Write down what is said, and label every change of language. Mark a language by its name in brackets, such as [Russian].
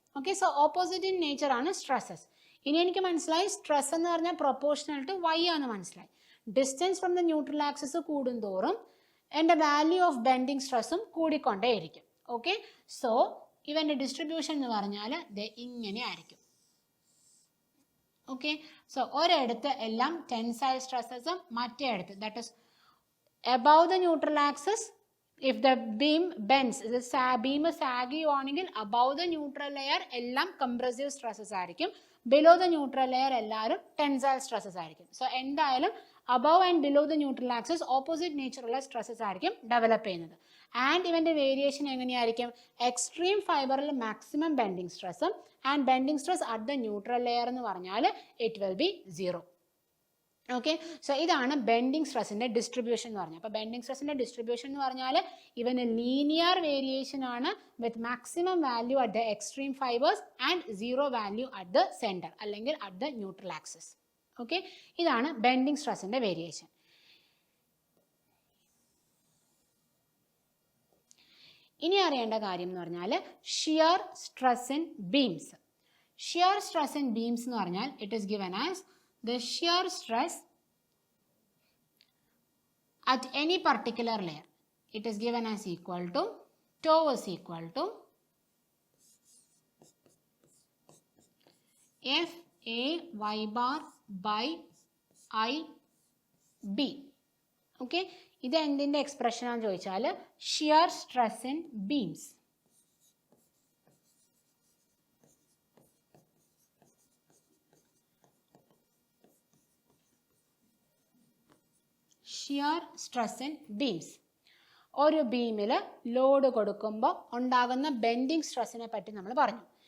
[Malayalam] Okay, so opposite in nature ആണ് stresses. ഇനി എനിക്ക് മനസ്സിലായി സ്ട്രെസ് എന്ന് പറഞ്ഞാൽ പ്രൊപ്പോർഷണൽ ടു y ആണ് മനസ്സിലായി. Distance from the neutral axis കൂടുന്തോറും എൻ്റെ വാല്യൂ ഓഫ് ബെൻഡിങ് സ്ട്രെസ്സും കൂടിക്കൊണ്ടേയിരിക്കും. ഓക്കെ, സോ ഇവൻ്റെ ഡിസ്ട്രിബ്യൂഷൻ എന്ന് പറഞ്ഞാൽ ഇങ്ങനെ ആയിരിക്കും. ഓക്കെ, സോ ഒരിടത്ത് എല്ലാം ടെൻസൈൽ സ്ട്രെസ്സസും മറ്റേ അടുത്ത് that is [English] above the neutral axis, if the beam bends, [Malayalam] beam saggy ആണെങ്കിൽ [English] above the neutral layer [Malayalam] എല്ലാം compressive stresses ആയിരിക്കും. ബിലോ ദ ന്യൂട്രൽ ലെയർ എല്ലാവരും ടെൻസൈൽ സ്ട്രെസ്സസ് ആയിരിക്കും. സോ എന്തായാലും [English] above and below the neutral axis opposite nature stresses [Malayalam] ആയിരിക്കും develop ചെയ്യുന്നത്. And ഇവന്റെ variation എങ്ങനെയായിരിക്കും? എക്സ്ട്രീം ഫൈബറിൽ മാക്സിമം ബെൻഡിങ് സ്ട്രെസ്സും and bending stress at the neutral layer എന്ന് പറഞ്ഞാൽ [English] It will be 0. [Malayalam] Okay, so ഇതാണ് ബെൻഡിങ് സ്ട്രെസ്സിന്റെ ഡിസ്ട്രിബ്യൂഷൻ എന്ന് പറഞ്ഞാൽ. അപ്പോൾ ബെൻഡിങ് സ്ട്രെസ്സിന്റെ ഡിസ്ട്രിബ്യൂഷൻ എന്ന് പറഞ്ഞാൽ ഇവന് ലീനിയർ വേരിയേഷൻ ആണ് [English] with maximum value at the extreme fibres and 0 value at the centre [Malayalam] അല്ലെങ്കിൽ at the neutral axis. Okay, ഇതാണ് ബെൻഡിങ് സ്ട്രെസ്സിന്റെ വേരിയേഷൻ. ഇനി അറിയേണ്ട കാര്യം എന്ന് പറഞ്ഞാൽ shear stress in beams. [English] shear stress in beams [Malayalam] എന്ന് പറഞ്ഞാൽ [English] It is given as the shear stress at any particular layer. It is given as equal to tau is equal to F A y bar by I B. [Malayalam] Okay, ഇത് എന്തിന്റെ expression ആണെന്ന് ചോദിച്ചാൽ shear stress in beams. Shear stress in beams. ഒരു ബീമിൽ load കൊടുക്കുമ്പോൾ ഉണ്ടാകുന്ന bending സ്ട്രെസ്സിനെ പറ്റി നമ്മൾ പറഞ്ഞു.